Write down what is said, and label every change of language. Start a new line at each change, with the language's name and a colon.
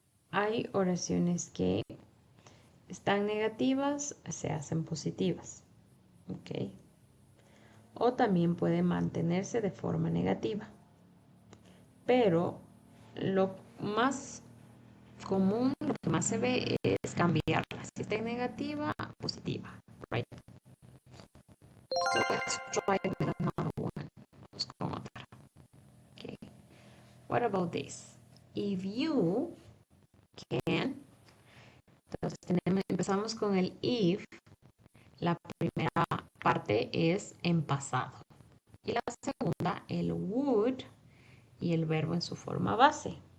Spanish: Hay oraciones que están negativas, se hacen positivas, ¿ok? O también puede mantenerse de forma negativa. Pero lo más común, lo que más se ve es cambiarla. Si está en negativa, positiva, right?
English: So let's try it with another one.
Spanish: Vamos con otra.
English: Okay. What about this? If you can,
Spanish: entonces empezamos con el if. La primera parte es en pasado. Y la segunda, el would y el verbo en su forma base.